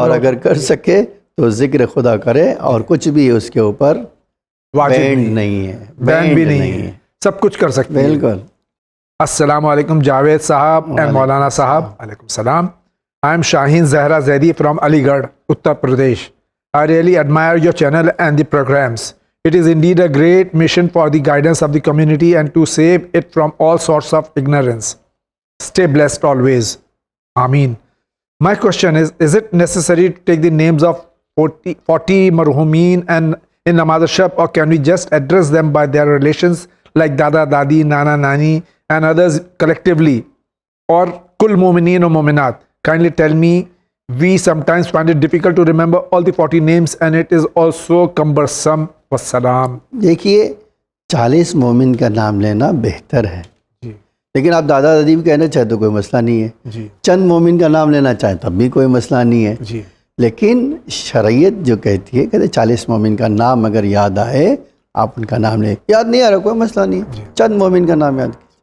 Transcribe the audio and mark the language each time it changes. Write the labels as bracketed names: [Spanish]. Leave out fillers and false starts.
[Urdu] اور اگر کر سکے تو ذکر خدا کرے، اور کچھ بھی اس کے اوپر واجب بینڈ نہیں ہے، بین بھی نہیں ہے، سب کچھ کر سکتے ہیں۔ بالکل۔ السلام علیکم جاوید صاحب اینڈ مولانا صاحب۔ علیکم السلام۔ [English] I am Shaheen Zahra Zaidi from Aligarh, Uttar Pradesh. I really admire your channel and the programs. It is indeed a great mission for the guidance of the community and to save it from all sorts of ignorance. Stay blessed always. Ameen. My question is it necessary to take the names of 40 marhumeen and in namaz shab, or can we just address them by their relations like dada, dadi, nana, nani and others collectively, or kul mu'mineen or mu'minat? Kindly tell me, we sometimes find it difficult to remember all the 40 names and it is also cumbersome. Wassalam. [Urdu] دیکھیے 40 مومن کا نام لینا بہتر ہے، جی لیکن آپ دادا دادی بھی کہنا چاہے تو کوئی مسئلہ نہیں ہے، جی چند مومن کا نام لینا چاہیں تب بھی کوئی مسئلہ نہیں ہے۔ جی لیکن شریعت جو کہتی ہے کہ 40 مومن کا نام اگر یاد آئے آپ ان کا نام لیں، یاد نہیں آ رہا کوئی مسئلہ نہیں ہے، چند مومن کا نام یاد۔